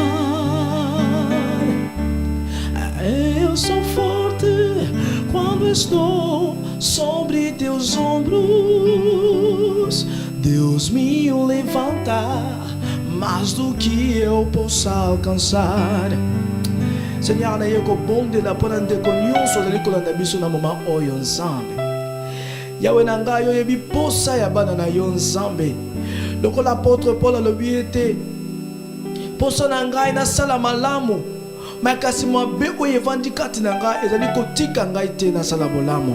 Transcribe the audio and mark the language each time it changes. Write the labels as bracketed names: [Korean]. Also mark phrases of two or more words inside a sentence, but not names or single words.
[Portuguese] Eu sou forte quando estou sobre teus ombros. Deus me levanta mais do que eu possa alcançar. [Lingala] Seigneur, na yeko bonde la pona ndeko nyonso zali kolanda biso na moma oyo nzambe. Yawe na ngai oyo yebi posa ya bana na yo nzambe. Lokola l'apôtre Paul alobi ete posa na ngai nasala malamu, makasi mabe oyo evandi kati na ngai ezali kotika ngai te nasala bolamu.